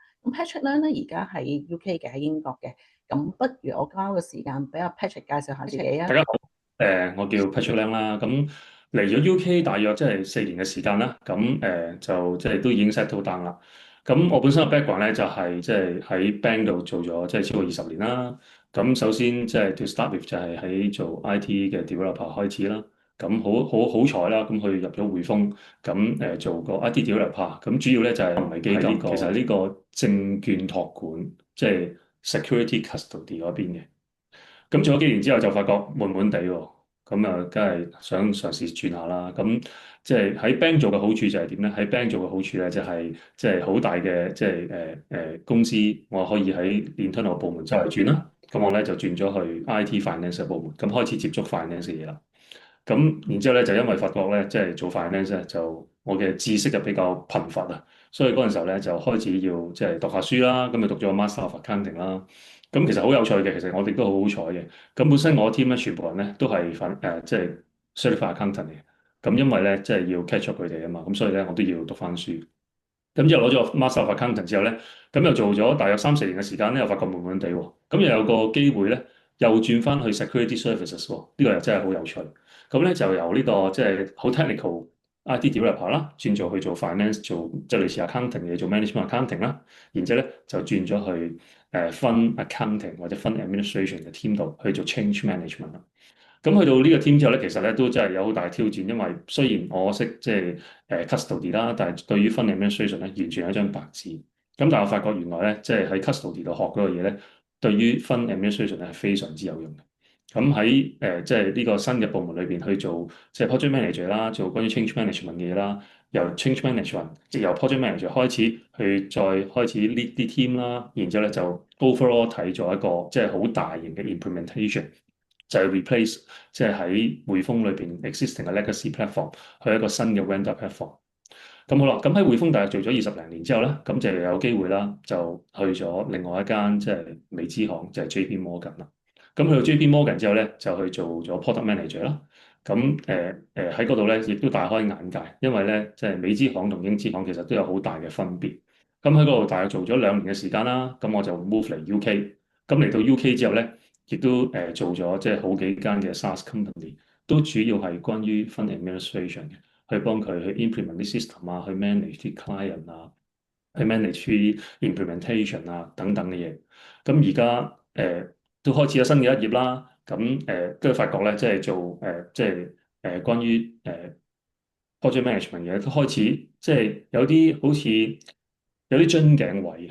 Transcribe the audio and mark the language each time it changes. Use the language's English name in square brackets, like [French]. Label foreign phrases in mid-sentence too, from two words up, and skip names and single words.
[Cantonese] 咁 Patrick Leung 咧而家喺 UK 嘅，喺英國嘅。咁不如我交個時間俾阿 Patrick 介紹下自己啊。大家好，我叫 Patrick Leung 啦，咁嚟咗 UK 大約即係4年嘅時間啦，咁就即係都已經 [English] settle down [Cantonese] 啦。咁我本身嘅 background 咧就係即係喺 bank 度做咗即係超過20年啦。咁首先即係 [English] to start with [Cantonese] 就係喺做 IT 嘅 developer 開始啦。咁好彩啦，咁佢入咗匯豐，咁做個 [English] IT developer， [Cantonese] 咁主要咧就係唔係基金，其實呢個證券託管，即係 [English] security custody [Cantonese] 嗰邊嘅。咁做咗幾年之後就發覺悶悶地喎，咁啊，梗係想嘗試轉下啦。咁即係喺 bank 做嘅好處就係點咧？喺 bank 做嘅好處咧，就係即係好大嘅即係公司，我可以喺 internal 部門周圍轉啦。咁我咧就轉咗去 [English] IT finance [Cantonese] 嘅部門，咁開始接觸 finance 嘅嘢啦。咁然之後咧就因為發覺咧，即係做 finance 咧，就我嘅知識就比較貧乏啊，所以嗰陣時候咧就開始要即係讀下書啦，咁就讀咗 [English] Master of Accounting [Cantonese] 啦。咁其實好有趣嘅，其實我哋都好好彩嘅。咁本身我 team 咧全部人咧都係即係 [English] certified accountant [Cantonese] 嚟嘅。咁因為咧即係要 [English] catch up [Cantonese] 佢哋啊嘛，咁所以咧我都要讀翻書。咁之後攞咗 [English] Master of Accounting [Cantonese] 之後咧，咁又做咗大約3、4年嘅時間咧，又發覺悶悶地喎。咁又有個機會咧，又轉翻去 [English] security services [Cantonese] 喎。呢個又真係好有趣。咁咧就由呢個即係好 [English] technical IT developer [Cantonese] 啦，轉做去做 finance，做即係類似 accounting 嘅做 [English] management accounting [Cantonese] 啦。然之後咧就轉咗去 [English] fund accounting [Cantonese] 或者 [English] fund administration [Cantonese] 嘅 team 度去做 [English] change management [Cantonese] 啦。咁去到呢個 team 之後咧，其實咧都真係有好大挑戰，因為雖然我識即係custody 啦，但係對於 [English] fund administration [Cantonese] 咧完全係一張白紙。咁但係我發覺原來咧，即係喺 custody 度學嗰個嘢咧，對於 [English] fund administration [Cantonese] 咧係非常之有用嘅。咁喺即係呢個新嘅部門裏邊去做即係 [English] project manager [Cantonese] 啦，做關於 [English] change management [Cantonese] 嘅嘢啦，由 [English] change management [Cantonese] 即係由 [English] project manager [Cantonese] 開始去再開始 lead 啲 team 啦，然之後咧就 overall 睇咗一個即係好大型嘅 implementation。就係 replace 即係喺匯豐裏邊 existing 嘅 [English] legacy platform [Cantonese] 去一個新嘅 [English] vendor platform。 [Cantonese] 咁好啦，咁喺匯豐大約做咗20零年之後咧，咁就有機會啦，就去咗另外一間即係美資行，就係 JP Morgan 啦。咁去到 JP Morgan 之後咧，就去做咗 [English] product manager [Cantonese] 啦。咁喺嗰度咧，亦都大開眼界，因為咧即係美資行同英資行其實都有好大嘅分別。咁喺嗰度大約做咗2年嘅時間啦，咁我就 move 嚟 UK。咁嚟到 UK 之後咧，亦都做咗即係好幾間嘅 [English] SaaS company， [Cantonese] 都主要係關於 [English] fund administration [Cantonese] 嘅，去幫佢去 implement 啲 system 啊，去 manage 啲 client 啊，去 manage 啲 implementation 啊等等嘅嘢。咁而家都開始有新嘅一頁啦。咁跟住發覺咧，即係做即係關於 [English] project management [Cantonese] 嘅都開始即係有啲好似有啲樽頸位啊。